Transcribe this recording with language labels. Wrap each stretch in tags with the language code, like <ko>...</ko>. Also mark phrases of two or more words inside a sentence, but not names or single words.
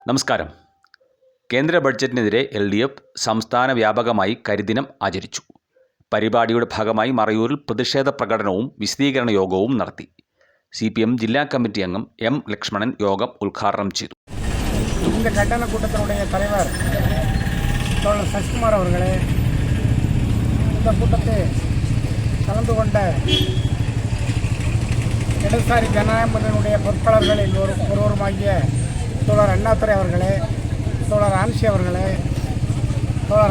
<ml>നമസ്കാരം. കേന്ദ്ര ബഡ്ജറ്റിനെതിരെ LDF സംസ്ഥാന വ്യാപകമായി കരിദിനം ആചരിച്ചു. പരിപാടിയുടെ ഭാഗമായി മറയൂരിൽ പ്രതിഷേധ പ്രകടനവും വിശദീകരണ യോഗവും നടത്തി. CPM ജില്ലാ കമ്മിറ്റി അംഗം M. ലക്ഷ്മണൻ യോഗം ഉദ്ഘാടനം ചെയ്തു.</ml> <ta>இந்த கண்டன கூட்டத்தினுடைய தலைவர் தோழர் சசிகுமார் அவர்களே, இந்த கூட்டத்தில் கலந்து கொண்ட இடதுசாரி ஜனநாயக முன்னணியுடைய பொறுப்பாளர்களில் ஒருவருமாகிய தோழர் அண்ணாதுரை அவர்களே, தோழர் ஆன்சி அவர்களே, தோழர்</ta>